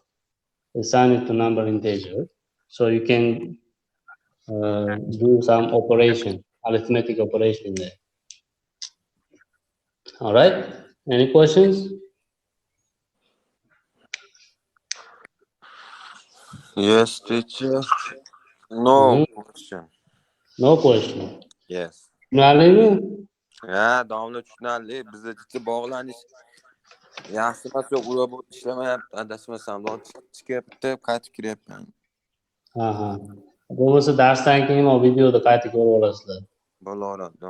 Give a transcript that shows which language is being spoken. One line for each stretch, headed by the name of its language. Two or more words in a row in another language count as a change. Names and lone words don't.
English: Assign it to number integer. So you can do some operation, arithmetic operation there. All right, any questions? Yes, teacher. No question. No question. Yes.
Uzbek: Tushunarlimi? Ha, domla tushunarli. Bizda bitta bog'lanish yaxshi emas, yo'q, robot ishlamayapti. Adashmasam, chiqyapti, qaytib kiryapman. Ha. Bo'lmasa darsdan keyin o videoda qayta ko'rib olasizlar. Bo'laveradi.